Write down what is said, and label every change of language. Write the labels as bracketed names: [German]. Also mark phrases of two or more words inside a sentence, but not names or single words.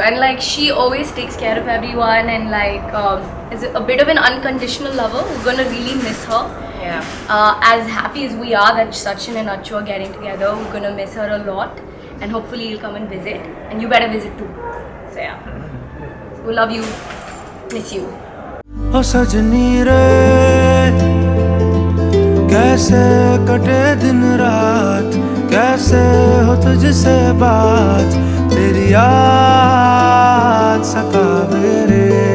[English] And like she always takes care of everyone and like is a bit of an unconditional lover. We're gonna really miss her. Yeah. As happy as we are that Sachin and Achu are getting together, we're gonna miss her a lot. And hopefully you'll come and visit. And you better visit too. So yeah. We love you. Miss you. [Hindi] ओ सजनी रे कैसे कटे दिन रात, कैसे हो तुझसे बात, तेरी याद सतावे रे.